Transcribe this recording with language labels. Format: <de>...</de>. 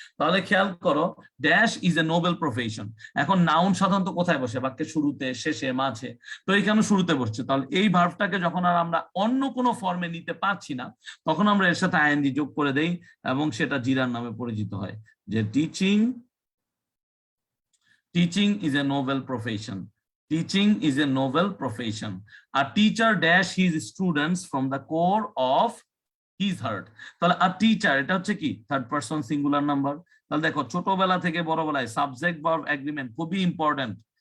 <bn>তাহলে খেয়াল করো,</bn> <en>Dash is a noble profession.</en> <bn>এখন নাউন সাধারণত কোথায় বসে? বাক্যের শুরুতে, শেষে, মাঝে। তো এখানে শুরুতে বসছে। তাহলে এই ভার্বটাকে যখন আর আমরা অন্য কোনো ফর্মে নিতে পারছি না, তখন আমরা এর সাথে ING যোগ করে দেই এবং সেটা জিরান নামে পরিচিত হয়।</bn> <en>যে teaching is a noble profession. Teaching is a noble profession. A teacher dash his students from the core of his heart.</en> <bn>তাহলে a teacher, এটা হচ্ছে কি থার্ড পারসন সিঙ্গুলার নাম্বার। তাহলে দেখো, ছোটবেলা থেকে বড়বেলায় সাবজেক্ট ভার্ব এগ্রিমেন্ট খুবই ইম্পর্টেন্ট।</bn>